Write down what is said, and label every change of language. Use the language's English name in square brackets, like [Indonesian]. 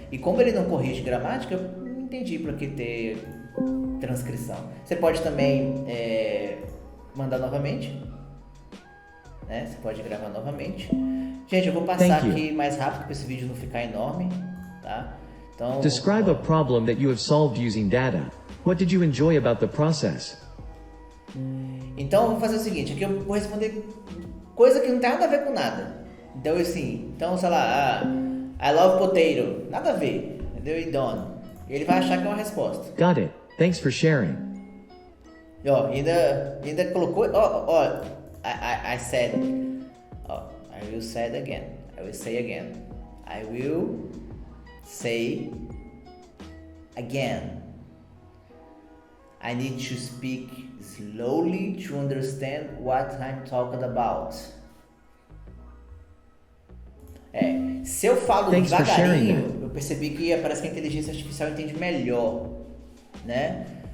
[Portuguese] E como ele não corrige gramática, eu não entendi para que ter transcrição. Você pode também mandar novamente, né? Você pode gravar novamente. Gente, eu vou passar aqui mais rápido para esse vídeo não ficar enorme, tá? Então, [English] describe a problem that you have solved using data. What did you enjoy about the process? [Portuguese] Então, eu vou fazer o seguinte, aqui eu vou responder coisa que não tem nada a ver com nada. Então, assim, sei lá, [English] I love potato, [Portuguese] nada a ver, entendeu? E done. Ele vai achar que é uma resposta. [English] Got it. Thanks for sharing. [Portuguese] E ó, ainda colocou, [English] I said, I will say it again. I will say again. I will say again. I need to speak slowly to understand what I'm talking about. [Portuguese] Se eu falo devagarinho, eu percebi que parece que a inteligência artificial entende melhor, né?